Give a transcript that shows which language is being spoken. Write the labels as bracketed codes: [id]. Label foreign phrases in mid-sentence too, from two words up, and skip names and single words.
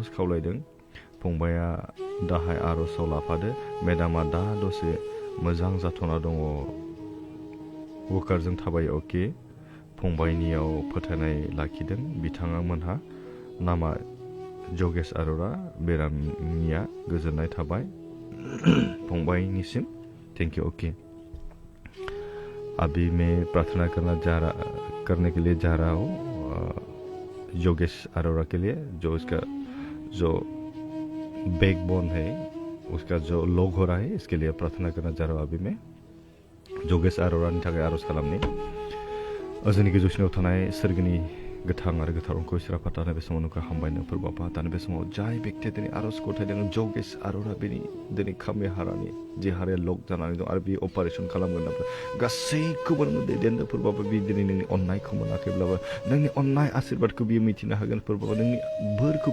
[brx] खावलायदों फंबाया दाहाय आर'जआव लाफादो मेडामा दा दसे मोजां जाथ'ना दङ वकारजों थाबायो अके फंबायनियाव फोथायनाय लाखिदों बिथाङा मोनहा नामा जगेश अरोरा बेरामिया गोजोननाय थाबाय फंबायनिसिम [en] Thank you [hi] ओके अभी मैं प्रार्थना करने के लिए जा रहा हूँ योगेश अरोरा के लिए जो इसका जो बैकबोन है उसका जो लॉग हो रहा है इसके लिए प्रार्थना करना चाह रहा हूँ अभी मैं [brx] योगेश अरोरानि थाखाय आर'ज खालामनि जोंनि गोजौसिनाव थानाय सोरगोनि गोथां आरो गोथार अंखौ सिराफा दानो बे समाव नोंखौ हामबायनो फोरबाफा दानो बे समाव जाय बेक्तिया दिनै आर'ज गथायदों जगेश अरोरा बेनि दिनै खामि हारानि जि हाराया लक जानानै दं आरो बे अपारेशन खालामगोन गासैखौबो नोङो दैदेननो फोरबाफा बे दिनै नोंनि अननायखौ मोनाखैब्लाबो नोंनि अननाय आशीर्बादखौ बियो मिथिनो हागोन फोरबाफा नोंनि बोरखौ